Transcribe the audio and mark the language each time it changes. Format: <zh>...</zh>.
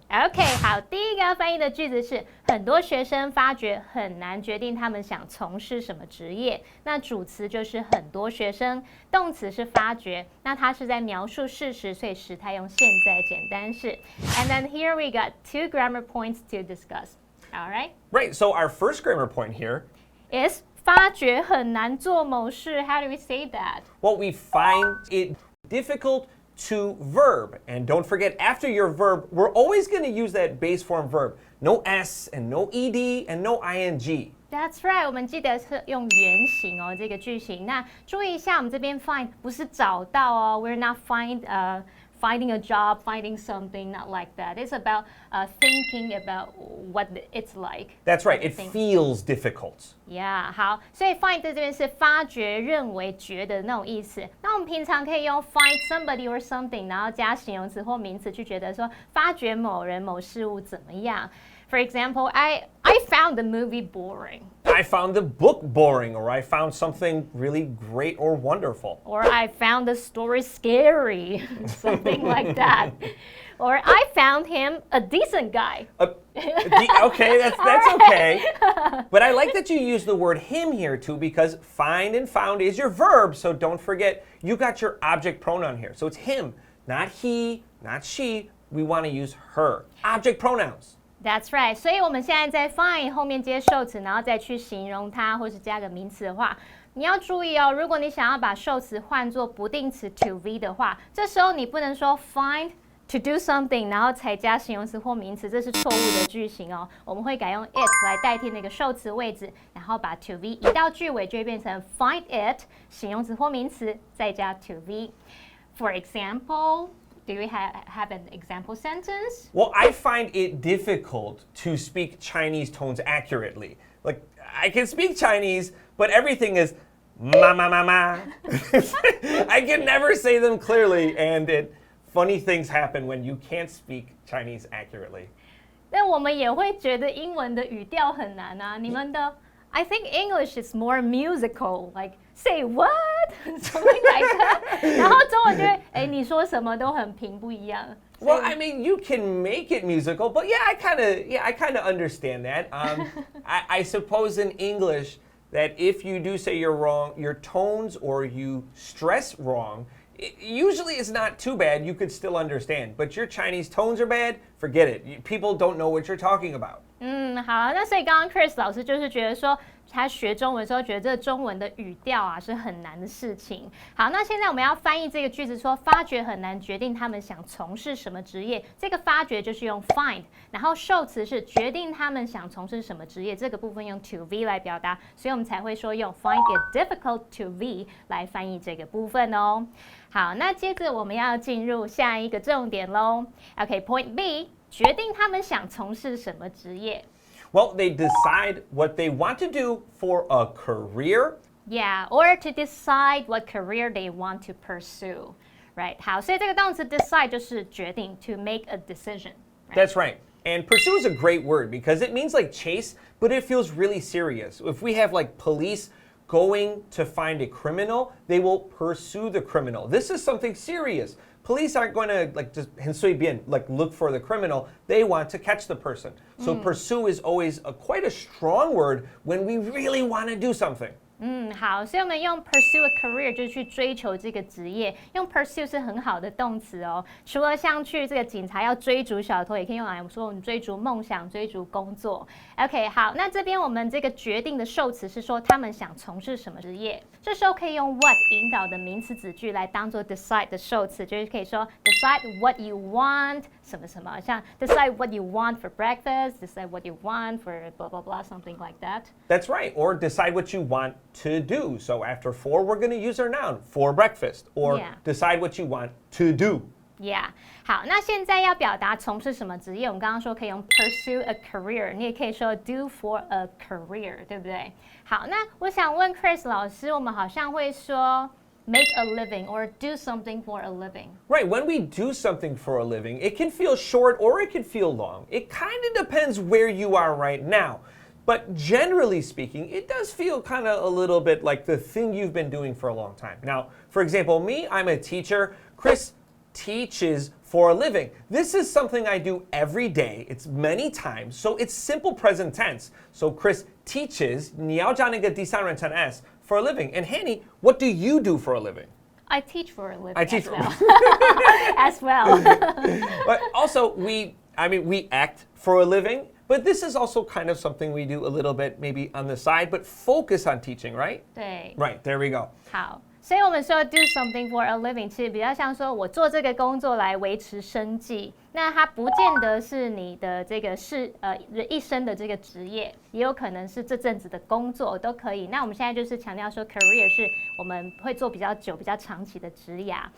<zh>OK， 好，第一个要翻译的句子是很多学生发觉很难决定他们想从事什么职业。那主词就是很多学生，动词是发觉，那它是在描述事实，所以时态用现在简单式。</zh> <en>And then here we got two grammar points to discuss. All right? Right, so our first grammar point here is</en> <zh>发觉很难做某事.</zh> <en>How do we say that? Well, we find it difficult to verb. And don't forget, after your verb, we're always going to use that base form verb. No S and no ED and no ING. That's right.</en> <zh>我们记得是用原形哦，这个句型。那注意一下，我们这边 find 不是找到哦。</zh> <en>We're not finding a job, finding something, not like that. It's about thinking about what it's like. That's right. It feels difficult.</en> <zh>Yeah, 好，所以 find 在这边是发觉、认为、觉得那种意思。那我们平常可以用</zh> <en>find somebody or something，</en> <zh>然后加形容词或名词去觉得说发觉某人、某事物怎么样。</zh> <en>For example, I found the movie boring. I found the book boring, or I found something really great or wonderful. Or I found the story scary, something like that. Or I found him a decent guy. Okay, that's okay. But I like that you use the word him here too, because find and found is your verb, so don't forget you got your object pronoun here. So it's him, not he, not she. We want to use her. Object pronouns. That's right.</en> <zh>所以我们现在在 find 后面接受词，然后再去形容它，或是加个名词的话，你要注意哦。如果你想要把受词换作不定词 to be 的话，这时候你不能说</zh> <en>find to do something，</en> <zh>然后才加形容词或名词，这是错误的句型哦。我们会改用 it 来代替那个受词位置，然后把 to be 移到句尾，就会变成</zh> <en>find it</en> <zh>形容词或名词，再加 to be。</zh> <en>For example.Do we have an example sentence? Well, I find it difficult to speak Chinese tones accurately. Like, I can speak Chinese, but everything is ma ma ma ma. I can never say them clearly, and funny things happen when you can't speak Chinese accurately.</en> <zh>但我们也会觉得英文的语调很难啊。你们的</zh> <en>I think English is more musical, like say what, something like that.</en> <zh>然后中文就会，你说什么都很平不一样。</zh> <en>Well, I mean, you can make it musical, but I kind of understand that. I suppose in English that if you do say you're wrong, your tones or you stress wrong, usually it's not too bad. You could still understand. But your Chinese tones are bad, forget it. People don't know what you're talking about.</en> <zh>好，那所以刚刚 Chris 老师就是觉得说他学中文的时候觉得这中文的语调啊是很难的事情。好，那现在我们要翻译这个句子说，发觉很难决定他们想从事什么职业。这个发觉就是用 find， 然后受词是决定他们想从事什么职业，这个部分用 to be 来表达，所以我们才会说用</zh> <en>find it difficult to be</en> <zh>来翻译这个部分哦。好，那接着我们要进入下一个重点咯。 OK，Point B， 决定他们想从事什么职业。</zh> <en>Well, they decide what they want to do for a career. Yeah, or to decide what career they want to pursue. Right.</en> <zh>好，所以这个动词 decide 就是决定</zh> <en>to make a decision. Right? That's right. And pursue is a great word because it means like chase, but it feels really serious. If we have like police going to find a criminal, they will pursue the criminal. This is something serious. Police aren't going to like just</en> <zh>很随便</zh> <en>like look for the criminal. They want to catch the person. So pursue is always quite a strong word when we really want to do something.</en> <zh>好，所以我们用</zh> <en>pursue a career</en> <zh>就是去追求这个职业，用 pursue 是很好的动词哦。除了像去这个警察要追逐小偷，也可以用来说我们追逐梦想、追逐工作。 OK， 好，那这边我们这个决定的受词是说他们想从事什么职业，这时候可以用 what 引导的名词子句来当做 decide 的受词，就是可以说</zh> <en>decide what you want 什么什么，像 decide what you want for breakfast, decide what you want for blah blah blah, something like that. That's right. Or decide what you want to do. So after for, we're going to use our noun for breakfast. Or decide what you want to do. Yeah.</en> <zh>好，那现在要表达从事什么职业，我们刚刚说可以用</zh> <en>pursue a career，</en> <zh>你也可以说</zh> <en>do for a career，</en> <zh>对不对？好，那我想问 Chris 老师，我们好像会说</zh> <en>make a living or do something for a living. Right, when we do something for a living, it can feel short or it can feel long. It kind of depends where you are right now. But generally speaking, it does feel kind of a little bit like the thing you've been doing for a long time. Now, for example, me, I'm a teacher. Chris teaches for a living. This is something I do every day. It's many times. So it's simple present tense. So Chris teaches,</en> <zh>你要加那个第三人称</zh> <en>s, for a living. And Hanny, what do you do for a living? I teach for a living. I teach as well. But also, we act for a living. But this is also kind of something we do a little bit maybe on the side, but focus on teaching, right?</en> <zh>对。</zh> <en>Right, there we go.</en> <zh>好，所以我们说</zh> <en>do something for a living，</en> <zh>其实比较像说我做这个工作来维持生计。那它不见得是你的这个一生的这个职业，也有可能是这阵子的工作都可以。那我们现在就是强调说 career 是我们会做比较久、比较长期的职涯。</zh>